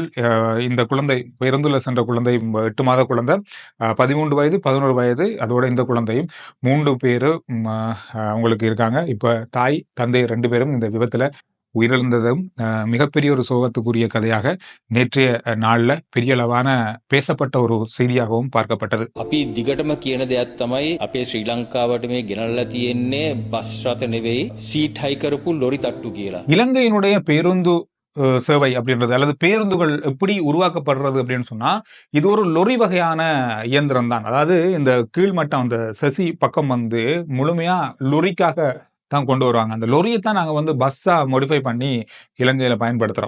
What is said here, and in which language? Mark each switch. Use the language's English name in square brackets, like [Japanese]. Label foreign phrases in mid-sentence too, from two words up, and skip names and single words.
[Tamil] இந்த குழந்தை பேருந்துல சென்ற குழந்தை 8 மாத குழந்தை, 13 வயது 11 வயது, அதோட இந்த குழந்தையும் 3 பேரு அவங்களுக்கு இருக்காங்க. இப்ப தாய் தந்தை 2 பேரும் இந்த விபத்துல உயிரிழந்ததும் மிகப்பெரிய ஒரு சோகத்துக்குரிய கதையாக நேற்றைய நாள்ல பெரிய அளவான பேசப்பட்ட ஒரு செய்தியாகவும் பார்க்கப்பட்டது. [Sinhala] අපි දිගටම කියන දෙයක් තමයි අපේ ශ්‍රී ලංකාවට මේ ගෙනල්ලා තියෙන්නේ බස් රථ නෙවෙයි සීට් හයි කරපු ලොරි තට්ටු කියලා. [Tamil] இலங்கையினுடைய பேருந்து சேவை அப்படின்றது அல்லது பேருந்துகள் எப்படி உருவாக்கப்படுறது அப்படின்னு சொன்னா இது ஒரு லொரி வகையான இயந்திரம் தான். அதாவது இந்த கீழ்மட்டம் அந்த சசி பக்கம் முழுமையா லொரிக்காக தான் கொண்டு வருவாங்க. அந்த லொரியை தான் நாங்கள் பஸ்ஸா மோடிஃபை பண்ணி இலங்கையில பயன்படுத்துறோம்.